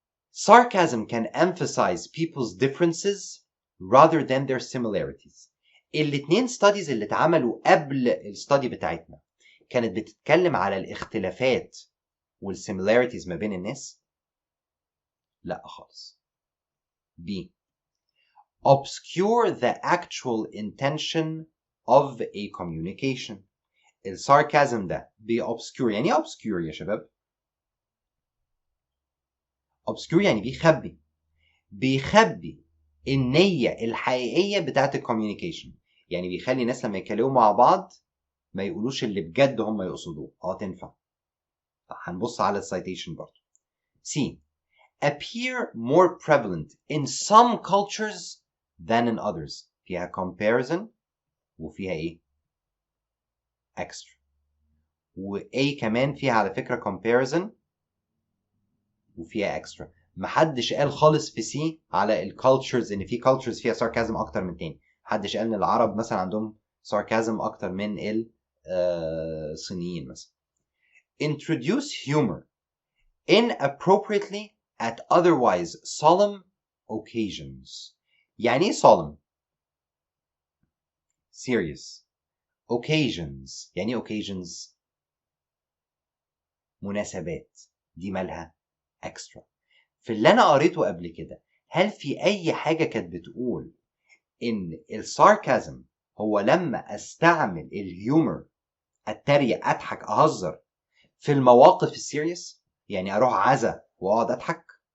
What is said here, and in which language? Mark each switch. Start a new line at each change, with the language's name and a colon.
English: Sarcasm can emphasize people's differences rather than their similarities.
Arabic: الاتنين studies اللي اتعملوا قبل الستادي بتاعتنا كانت بتتكلم على الاختلافات والsimilarities ما بين الناس؟ لا خالص.
English: B. Obscure the actual intention of a communication.
Arabic: الساركازم ده obscure. يعني ايه obscure يا شباب؟ obscure يعني بيخبي النية الحقيقية بتاعت الكوميونيكيشن. يعني بيخلي الناس لما يتكلموا مع بعض ما يقولوش اللي بجد هم يقصدوه. تنفع. هنبص على السايتيشن برضه.
English: C. Appear more prevalent in some cultures than in others.
Arabic: فيها comparison وفيها ايه؟ extra. و A كمان فيها على فكرة comparison وفيها extra. محدش قال خالص في سي على الكالتشرز ان في كالتشرز فيها ساركازم اكتر من تاني. محدش قال ان العرب مثلا عندهم ساركازم اكتر من الصينيين مثلا.
English: Introduce humor inappropriately at otherwise solemn occasions.
Arabic: يعني ايه solemn؟ serious. occasions يعني ايه occasions؟ مناسبات. دي مالها extra. في اللي انا قريته قبل كده هل في اي حاجة كانت بتقول ان الساركازم هو لما استعمل الهيومر اتريق اضحك اهزر في المواقف السيريس؟ يعني اروح عزا واقعد اضحك؟